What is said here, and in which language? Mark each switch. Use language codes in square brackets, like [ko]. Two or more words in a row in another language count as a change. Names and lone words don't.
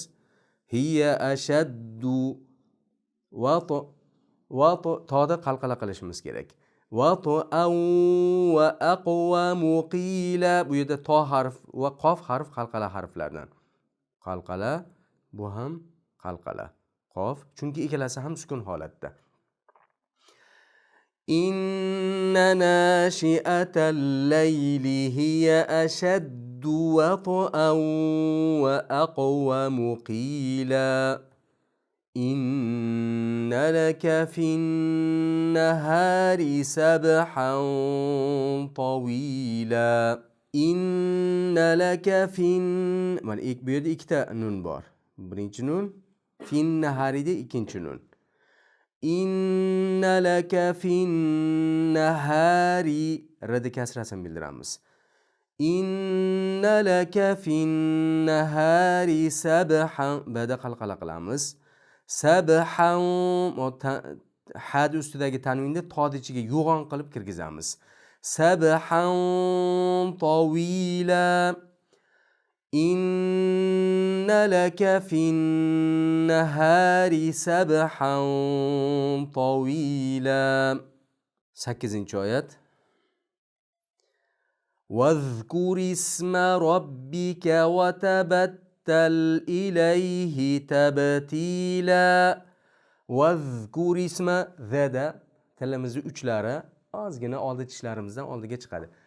[ar] هي أشد [uz] va to'da qalqala qilishimiz kerak. [ar] وأقوم قيلا. [uz] Bu yerda to harf va qof harf qalqala harflardan. Qalqala, bu ham qalqala. Qof, chunki ikkalasi ham sukun holatda. [ar] إن ناشئة الليل هي أشد وطئا وأقوم قيلا. إن لك في النهار سبحا طويلا. إن لك في. [uz] Mana bu yerda ikkita nun bor. Birinchi nun, fin naharida ikkinchi nun. [ar] إن لك في النهار rada [uz] kasrasini bildiramiz. [ar] إن لك في النهار سبحا bada [uz] qalqala qilamiz. Sabhan had ustidagi tanvinni tod ichiga yo'g'on qilib kirgizamiz. [ar] سبحا طويلا. إن لك في النهار سبحا طويلا. [uz] 8-oyat. [ar] واذكر اسم ربك وتبتل إليه تبتيلا. واذكر اسم [uz] zada tilimizni uchlari ozgina oldi tishlarimizdan oldiga chiqadi.